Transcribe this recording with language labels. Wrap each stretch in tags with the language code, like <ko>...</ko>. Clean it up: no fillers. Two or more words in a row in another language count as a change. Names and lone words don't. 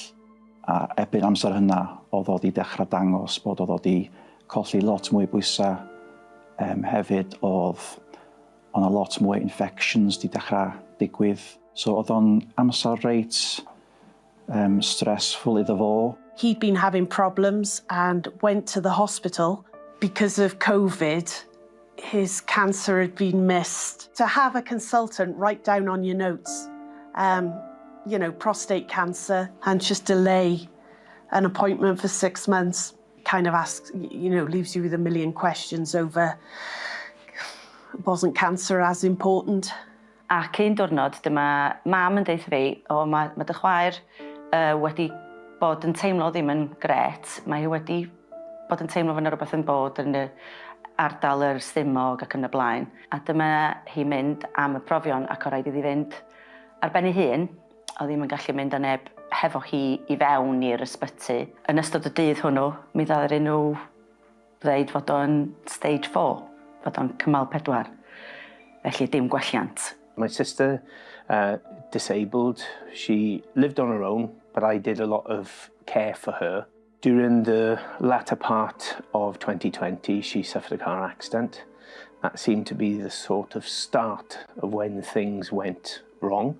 <cy>A erbyn amser hynna oedd o di dechrau dangos bod oedd o di colli lot mwy bwysau hefyd oedd o'n a lot mwy infections di dechrau digwydd. So oedd o'n amser reit stressful iddo fo.</cy> <en>He'd been having problems and went to the hospital because of COVID. His cancer had been missed. To have a consultant write down on your notes, prostate cancer, and just delay an appointment for 6 months kind of asks, leaves you with a million questions over, wasn't cancer as important?</en> <cy>Ac un diwrnod, dyma mam yn deud fi, mae dy chwaer wedi bod yn teimlo ddim yn gret. Mae hi wedi bod yn teimlo fan rhywbeth yn bod yn ardal yr stumog ac yn y blaen. A dyma hi mynd am y profion ac o rhaid iddi fynd ar ben ei hun. O ddim yn gallu mynd â neb hefo hi i fewn i'r ysbyty. Yn ystod y dydd hwnnw, mi ddadder nhw ddeud fod o'n stage 4, fod o'n cymal 4. Felly dim gwelliant.</cy> <en>My sister, disabled, she lived on her own, but I did a lot of care for her. During the latter part of 2020, she suffered a car accident. That seemed to be the sort of start of when things went wrong.</en>